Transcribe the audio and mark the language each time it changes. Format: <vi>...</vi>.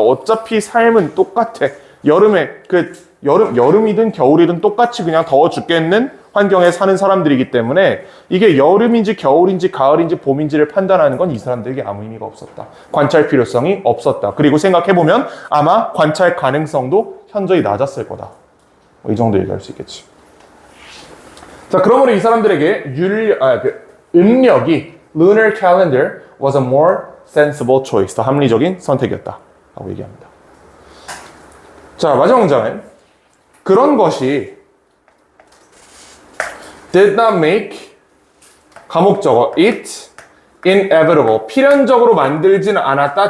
<ko>어차피 삶은 똑같아. 여름이든 겨울이든 똑같이 그냥 더워 죽겠는 환경에 사는 사람들이기 때문에 이게 여름인지 겨울인지 가을인지 봄인지를 판단하는 건 이 사람들에게 아무 의미가 없었다. 관찰 필요성이 없었다. 그리고 생각해보면 아마 관찰 가능성도 현저히 낮았을 거다. 이 정도 얘기할 수 있겠지. 자, 그러므로 이 사람들에게 음력이</ko> <en>lunar calendar was a more sensible choice.</en> <ko>더 합리적인 선택이었다. 라고 얘기합니다. 자, 마지막 문장은 그런 것이</ko> <en>did not make</en> <ko>가목적어</ko> <en>it inevitable</en> <ko>필연적으로 만들지는 않았다.</ko>